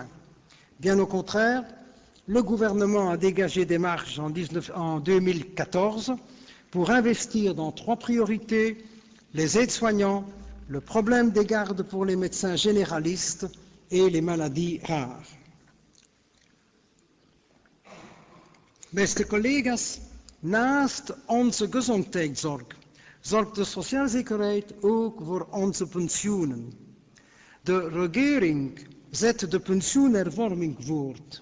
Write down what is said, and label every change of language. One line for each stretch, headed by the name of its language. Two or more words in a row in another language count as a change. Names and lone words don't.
French: Bien au contraire, le gouvernement a dégagé des marges en 2014 pour investir dans 3 priorités, les aides-soignants, le problème des gardes pour les médecins généralistes et les maladies rares.
Dutch: Beste collega's, naast onze gezondheidszorg zorgt de sociaalzekerheid ook voor onze pensioenen. De regering zet de pensioenhervorming voort.